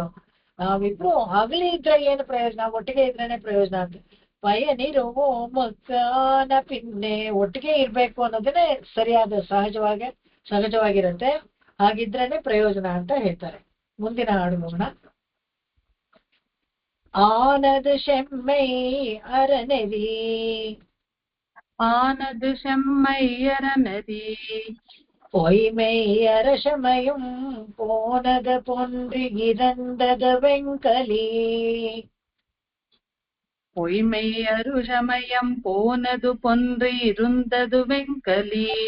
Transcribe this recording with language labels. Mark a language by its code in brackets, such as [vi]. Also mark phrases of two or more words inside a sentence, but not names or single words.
[kn] ನಾವಿಬ್ರು ಹಗಲಿ ಇದ್ರೆ ಏನು ಪ್ರಯೋಜನ, ಒಟ್ಟಿಗೆ ಇದ್ರೇನೆ ಪ್ರಯೋಜನ ಅಂತ. ಪಯನಿರುವ ಮಕ್ಕನ ಪಿನ್ನೆ, ಒಟ್ಟಿಗೆ ಇರ್ಬೇಕು ಅನ್ನೋದನ್ನೇ ಸರಿಯಾದ ಸಹಜವಾಗಿರುತ್ತೆ. ಹಾಗಿದ್ರೇನೆ ಪ್ರಯೋಜನ ಅಂತ ಹೇಳ್ತಾರೆ. ಮುಂದಿನ ಹಾಡು ನೋಡೋಣ. [ta] ஆனது செம்மை அறநெறி ஆனது செம்மையறநெறி பொய்மை அரசமயம் போனது பொன்றி இறந்தது வெங்கலி பொய்மை அருஷமயம் போனது பொன்று இருந்தது வெங்கலி